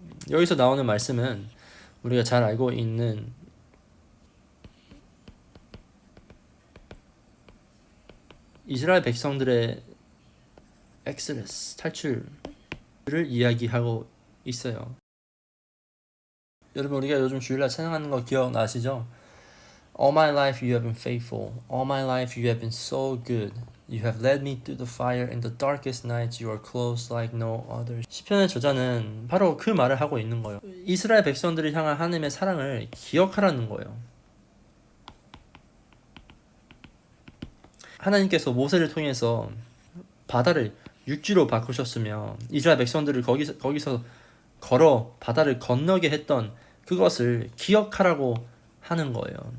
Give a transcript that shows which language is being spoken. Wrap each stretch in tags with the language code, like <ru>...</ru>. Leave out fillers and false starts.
<ko>여기서 나오는 말씀은 우리가 잘 알고 있는 이스라엘 백성들의 엑스레스, 탈출을 이야기하고 있어요. 여러분, 우리가 요즘 주일날 찬양하는 거 기억나시죠?</ko> <en>All my life you have been faithful. All my life you have been so good. You have led me through the fire in the darkest nights. You are close like no other.</en> <ko>시편의 저자는 바로 그 말을 하고 있는 거예요. 이스라엘 백성들을 향한 하나님의 사랑을 기억하라는 거예요. 하나님께서 모세를 통해서 바다를 육지로 바꾸셨으며 이스라엘 백성들을 거기서 걸어 바다를 건너게 했던 그것을 기억하라고 하는 거예요.</ko>